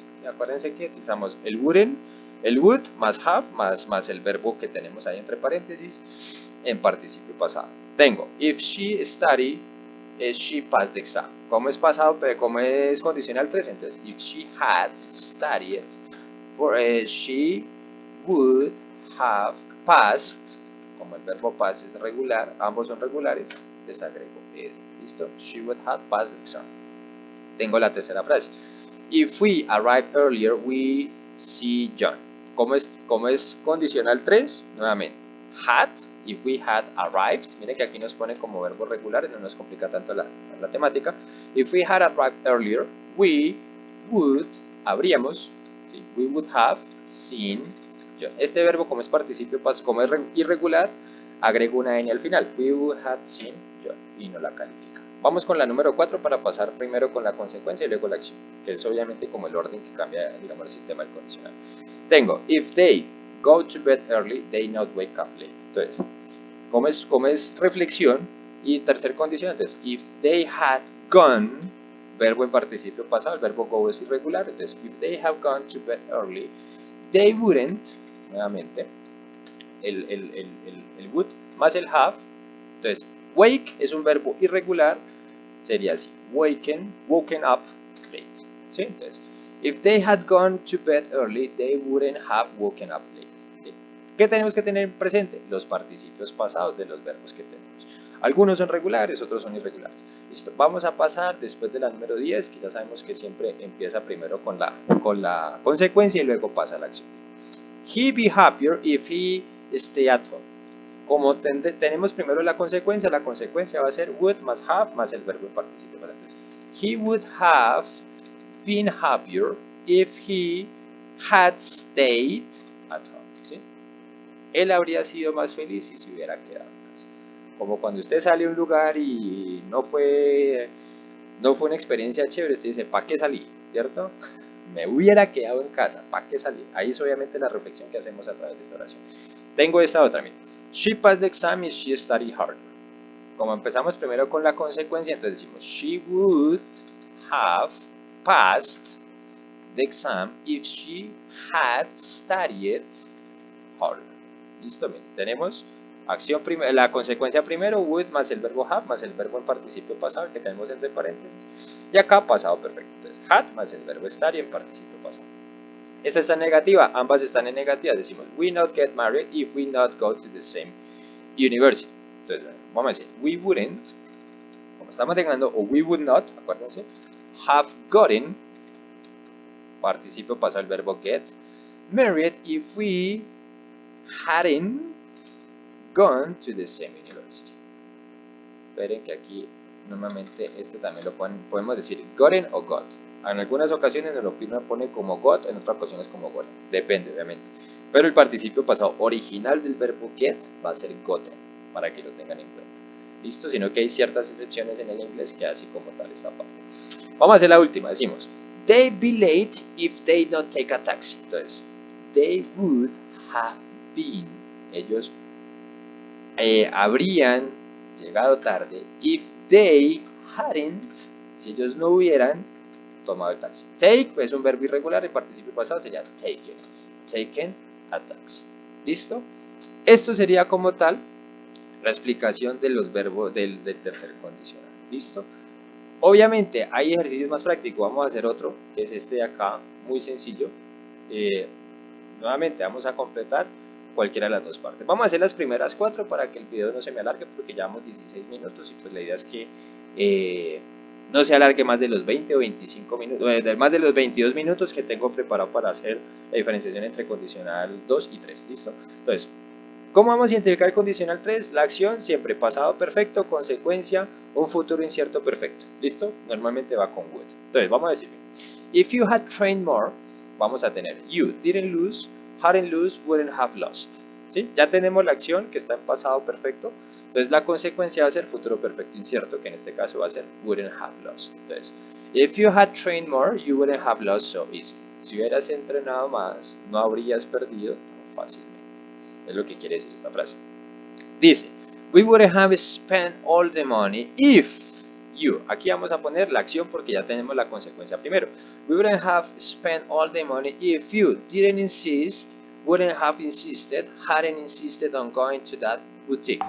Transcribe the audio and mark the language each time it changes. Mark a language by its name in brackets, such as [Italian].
[Spanish] Y acuérdense que utilizamos el would más have más el verbo que tenemos ahí entre paréntesis en participio pasado. [English] Tengo if she studied, she passed the exam. [Spanish] Como es pasado, como es condicional 3, entonces [English] if she had studied, she would have passed. [Spanish] Como el verbo pass es regular, ambos son regulares, les agrego ed. ¿Listo? [English] She would have passed the exam. [Spanish] Tengo la tercera frase. [English] If we arrive earlier, we see John. [Spanish] ¿Cómo es condicional 3? Nuevamente. [English] Had, if we had arrived. [Spanish] Miren que aquí nos pone como verbos regulares, no nos complica tanto la temática. [English] If we had arrived earlier, we would, [Spanish] habríamos, ¿sí?, [English] we would have seen John. [Spanish] Este verbo, como es participio, como es irregular, agrego una N al final. [English] We would have seen John [Spanish] y no la califica. Vamos con la número 4 para pasar primero con la consecuencia y luego la acción, que es obviamente como el orden que cambia, digamos, el sistema del condicional. [English] Tengo, if they go to bed early, they not wake up late. [Spanish] Entonces, como es reflexión y tercer condición, entonces, [English] if they had gone, [Spanish] verbo en participio pasado, el verbo go es irregular, entonces, [English] if they have gone to bed early, they wouldn't, [Spanish] nuevamente, el would más el have, entonces, wake es un verbo irregular, sería así, [English] woken up late, [Spanish] ¿sí? [English] Entonces, if they had gone to bed early, they wouldn't have woken up late, ¿sí? [Spanish] ¿Qué tenemos que tener presente? Los participios pasados de los verbos que tenemos. Algunos son regulares, otros son irregulares. Listo, vamos a pasar después de la número 10, que ya sabemos que siempre empieza primero con la consecuencia y luego pasa a la acción. [English] He be happier if he stay at home. [Spanish] Como tenemos primero la consecuencia va a ser would más have más el verbo en participio. [English] Entonces, he would have been happier if he had stayed at home. [Spanish] ¿Sí? Él habría sido más feliz si se hubiera quedado en casa. Como cuando usted sale a un lugar y no fue una experiencia chévere, usted dice, ¿para qué salí? ¿Cierto? Me hubiera quedado en casa, ¿para qué salir? Ahí es obviamente la reflexión que hacemos a través de esta oración. Tengo esta otra, mira. [English] She passed the exam if she studied harder. [Spanish] Como empezamos primero con la consecuencia, entonces decimos [English] she would have passed the exam if she had studied harder. [Spanish] Listo, bien. Tenemos acción la consecuencia primero, would más el verbo have más el verbo en participio pasado, que tenemos entre paréntesis, y acá pasado perfecto. Entonces, had más el verbo estar y en participio pasado. Esta está en negativa, ambas están en negativa. [English] Decimos, we not get married if we not go to the same university. [Spanish] Entonces, vamos a decir, [English] we wouldn't, [Spanish] como estamos dejando, o [English] we would not, [Spanish] acuérdense, [English] have gotten, [Spanish] participio pasado el verbo [English] get, married if we hadn't gone to the same university. [Spanish] Esperen que aquí normalmente este también lo podemos decir gotten o got. En algunas ocasiones nos lo pone como got, en otras ocasiones como gotten. Depende, obviamente. Pero el participio pasado original del verbo get va a ser gotten, para que lo tengan en cuenta. ¿Listo? Sino que hay ciertas excepciones en el inglés que así como tal esta parte. Vamos a hacer la última. [English] Decimos, they'd be late if they not take a taxi. Entonces, they would have been. [Spanish] Ellos habrían llegado tarde [English] if they hadn't, [Spanish] si ellos no hubieran tomado el taxi. Take es un verbo irregular, el participio pasado sería taken a taxi. ¿Listo? Esto sería como tal la explicación de los verbos del tercer condicional. ¿Listo? Obviamente hay ejercicios más prácticos, vamos a hacer otro, que es este de acá, muy sencillo. Nuevamente vamos a completar cualquiera de las dos partes. Vamos a hacer las primeras 4 para que el video no se me alargue, porque llevamos 16 minutos y pues la idea es que no se alargue más de los 20 o 25 minutos, más de los 22 minutos que tengo preparado para hacer la diferenciación entre condicional 2 y 3. ¿Listo? Entonces, ¿cómo vamos a identificar el condicional 3? La acción siempre pasado perfecto, consecuencia, un futuro incierto perfecto. ¿Listo? Normalmente va con would. Entonces, vamos a decir, [English] if you had trained more, [Spanish] vamos a tener [English] you didn't lose, hadn't lost, wouldn't have lost. [Spanish] ¿Sí? Ya tenemos la acción que está en pasado perfecto. Entonces la consecuencia va a ser futuro perfecto incierto, que en este caso va a ser wouldn't have lost. [English] Entonces, if you had trained more, you wouldn't have lost so easy. [Spanish] Si hubieras entrenado más, no habrías perdido tan fácilmente. Es lo que quiere decir esta frase. [English] Dice, we wouldn't have spent all the money if you. [Spanish] Aquí vamos a poner la acción porque ya tenemos la consecuencia primero. [English] We wouldn't have spent all the money if you didn't insist, wouldn't have insisted, hadn't insisted on going to that boutique.